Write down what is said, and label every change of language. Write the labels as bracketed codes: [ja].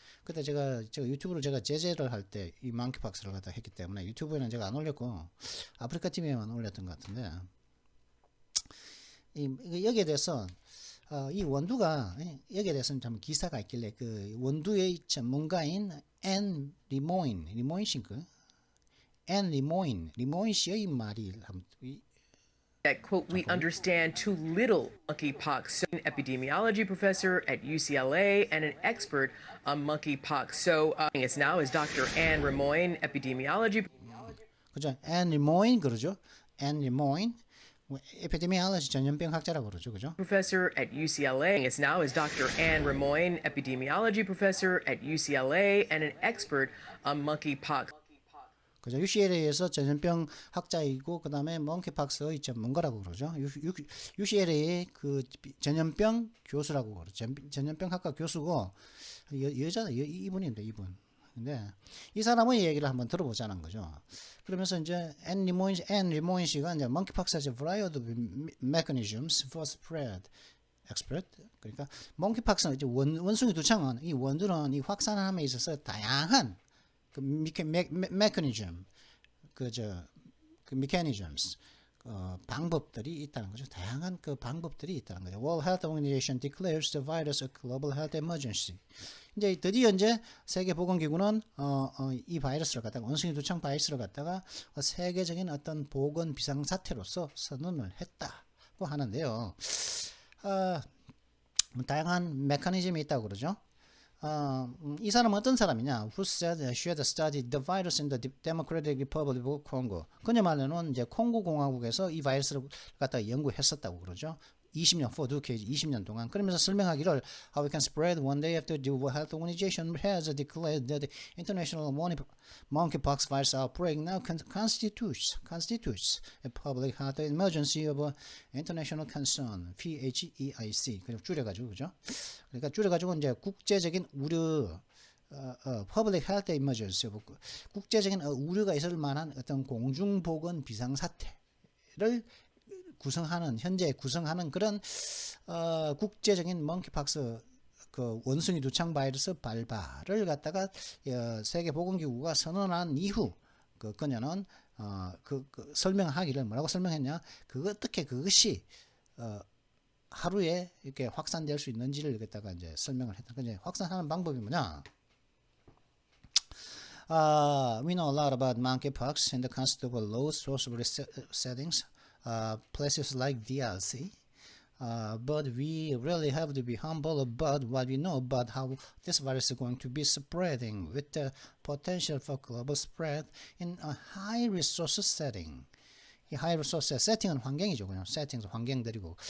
[ko] 그때 제가 유튜브로 제가 제재를 할 때 이 몽키팍스를 갖다 했기 때문에 유튜브에는 제가 안 올렸고 아프리카 TV에만 올렸던 것 같은데 여기에 대해서 이 원두가 여기에 대해서는 참 기사가 있길래 그 원두의 전문가인 앤 리모인 씨인가? 앤 리모인 씨의 말이 [en] that, quote, we understand too little monkeypox. So, an epidemiology professor at UCLA and an expert on monkeypox. So, it's now is Dr. Anne Remoyne, epidemiology. [ko] 그죠? 앤 리모인 그러죠? 앤 리모인 에피데미올로지 전염병 학자라고 그러죠, 그죠? [en] Professor at UCLA. It's now is Dr. Anne Remoyne, epidemiology professor at UCLA and an expert on monkeypox. [ko] 그죠? UCLA에서 전염병 학자이고 그다음에 몽키팍스의 전문가라고 그러죠. UCLA의 그 전염병 교수라고 그러죠. 전염병 학과 교수고 여자 이분인데 이분. 근데 이 사람의 얘기를 한번 들어보자는 거죠. 그러면서 이제 앤 리모인 씨가 이제 [en] monkeypox has a variety of mechanisms for spread. expert. [ko] 그러니까 monkeypox는 이제 원숭이 두창은 이 원두는 이 확산함에 있어서 다양한 그 mechanism, 그 mechanisms, 방법들이 있다는 거죠. 다양한 그 방법들이 있다는 거죠. [en] World Health Organization declares the virus a global health emergency. [ko] 이제 드디어 이제 세계보건기구는 이 바이러스를 갖다가 원숭이 두창 바이러스를 갖다가 세계적인 어떤 보건 비상사태로서 선언을 했다고 하는데요. 다양한 메커니즘이 있다고 그러죠. 이 사람은 어떤 사람이냐? [en] Who said she had studied the virus in the Democratic Republic of Congo. [ko] 그녀 말로는 이제 콩고 공화국에서 이 바이러스를 갖다 연구했었다고 그러죠. 20년, [en] for decades, [ko] 20년 동안. 그러면서 설명하기를 [en] how we can spread one day after the World Health Organization has declared that the international monkeypox virus outbreak now constitutes a public health emergency of international concern, PHEIC. [ko] 그리고 줄여가지고 그죠? 그러니까 줄여가지고 이제 국제적인 우려, [en] public health emergency, [ko] 국제적인 우려가 있을 만한 어떤 공중보건 비상사태를 현재 구성하는 그런 국제적인 몽키팍스 그 원숭이 두창 바이러스 발발을 갖다가 세계보건기구가 선언한 이후 그녀는 설명하기를 뭐라고 설명했냐? 어떻게 그것이 하루에 이렇게 확산될 수 있는지를 갖다가 이제 설명을 했다. 이제 확산하는 방법이 뭐냐? [en] We know a lot about monkeypox in the context of low social settings. Places like DRC, but we really have to be humble about what we know about how this virus is going to be spreading with the potential for global spread in a high resource setting. [ko] 이 high resource 세팅은 환경이죠. 그냥 세팅에서 환경들이고.